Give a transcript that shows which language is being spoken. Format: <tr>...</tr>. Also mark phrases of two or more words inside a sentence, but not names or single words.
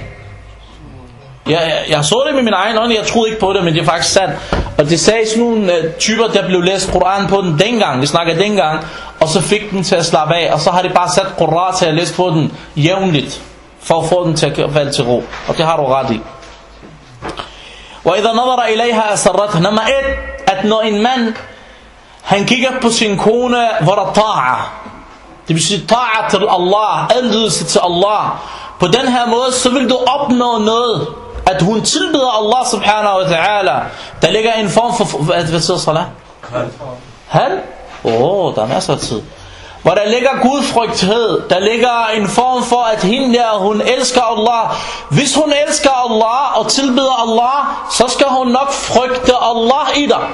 <da>Jeg så det med min egen øjne, jeg troede ikke på det, men det er faktisk sandt. Og det sagde sådan nogle typer, der blev læst Koran på den dengang, vi snakker dengang, og så fik den til at slappe af, og så har de bare sat Koran til at læse på den jævnligt, for at få den til at falde til ro. Og det har du ret i.</da> <ar>وَإِذَا نَظَرَ إِلَيْهَا أَسَرَّتْهَ</ar> <da>Nummer 1, at når en mand, han kigger på sin kone, hvor der ta'a. Det vil sige ta'a til Allah, adlydelse til Allah. På den her måde, så vil du opnå noget, at hun tilbeder</da> <ar>الله سبحانه وتعالى.</ar> <da>Der ligger en form for, hvad siger salat? Halv? Der er masser af tid. Hvor der ligger gudfrygthed, der ligger en form for, at hende der, hun elsker Allah. Hvis hun elsker Allah og tilbeder Allah, så skal hun nok frygte Allah i dig.</da>